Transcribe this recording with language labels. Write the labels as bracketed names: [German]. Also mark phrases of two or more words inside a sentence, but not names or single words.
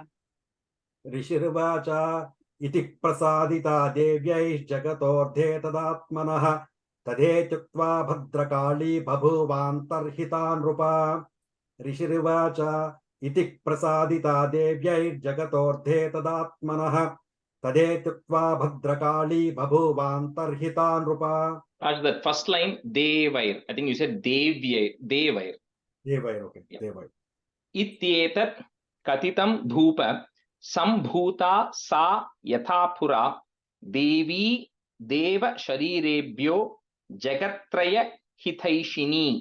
[Sanskrit] Rishirvacha iti prasadita devyai jagatordhe tadatmanah tadetyuktva bhadrakali bhabuvantar hitanrupa. Rishirvacha iti prasadita devyai jagatordhe tadatmanah tadetyuktva bhadrakali bhabuvantar hitanrupa. [English] As the first line, devair. I think you said devair. Devair, okay. Yeah. Devair. [Sanskrit] Ityetat katitam dhupa sambhuta sa yathapura devi deva sharirebhyo jagatraya hitaishini.